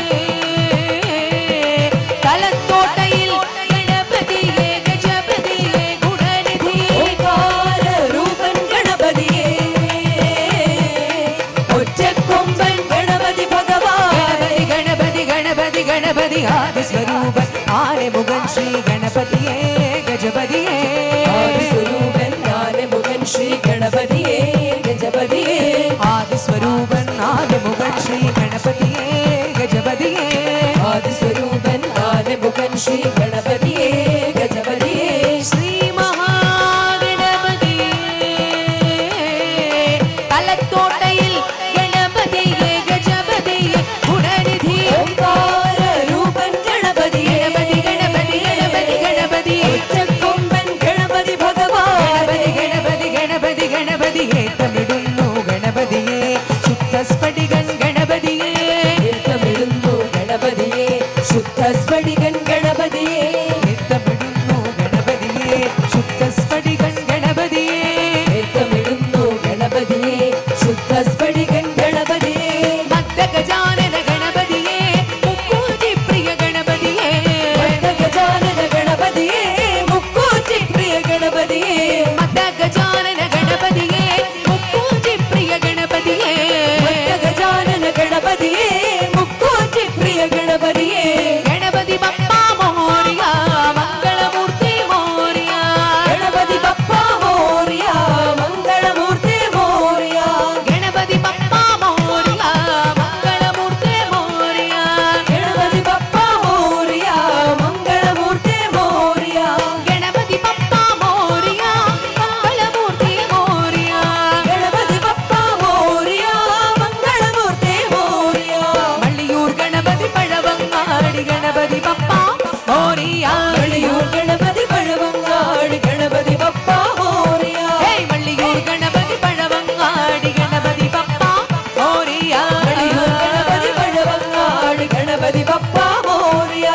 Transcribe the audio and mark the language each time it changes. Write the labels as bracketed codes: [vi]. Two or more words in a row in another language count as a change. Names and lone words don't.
[ml] തലത്തോട്ടയിൽ ഗണപതിയേ ഗജപതിയേ ഗുണനിധിയേ ഓങ്കാരരൂപൻ ഗണപതിയേ ഒറ്റക്കൊമ്പൻ ഗണപതി ഗണപതി ആദിസ്വരൂപൻ ആദിമുഖൻ ശ്രീ ഗണപതിയേ ഗജപതിയേ ആദിസ്വരൂപൻ ആദിമുഖൻ ശ്രീ ഗണപതിയേ ഗജപതിയേ ആദിസ്വരൂപൻ ആദിമുഖൻ ശ്രീ ഗണപതിയേ ഗജപതിയേ ആദിസ്വരൂപൻ ആദിമുഖൻ ശ്രീ ഗണപതിയേ ഗജപതിയേ ശ്രീ മഹാഗണപതിയേ തലത്തോട്ടയിൽ ഗണപതിയേ ഗജപതിയേ ഗുണനിധിയേ ഏത്തമിടുന്നു ഗണപതിയെ ശുദ്ധസ്ഫടികൻ ഗണപതിയെ ഏത്തമിടുന്നു ഗണപതിയെ ശുദ്ധസ്ഫടികൻ ഗണപതിയെ ഏത്തമിടുന്നു ഗണപതിയെ ശുദ്ധസ്ഫടികൻ ഗണപതിയെ ഏത്തമിടുന്നു ഗണപതിയെ ശുദ്ധസ്ഫടികൻ ഗണപതിയെ മദ്ദഗജാനന ഗണപതിയെ മുക്കൂറ്റി പ്രിയ ഗണപതിയെ മദ്ദഗജാനന ഗണപതിയെ മുക്കൂറ്റി പ്രിയ ഗണപതിയെ മദ്ദഗജാനന ഗണപതിയെ മുക്കോടി പ്രിയ ഗണപതിയേ [mr] गणपति बप्पा मोरिया मंगलमूर्ति मोरिया गणपति बप्पा मोरिया मंगलमूर्ति मोरिया गणपति बप्पा मोरिया मंगलमूर्ति मोरिया गणपति बप्पा मोरिया मंगलमूर्ति मोरिया गणपति बप्पा मोरिया मंगलमूर्ति मोरिया गणपति बप्पा मोरिया मंगलमूर्ति मोरिया मल्लियूर गणपति पळवंगाडि गणपति बप्पा मोरिया मल्लियूर गणपति पळवंगाडि गणपति बप्पा मोरिया हे मल्लियूर गणपति पळवंगाडि गणपति बप्पा मोरिया मल्लियूर गणपति पळवंगाडि गणपति बप्पा मोरिया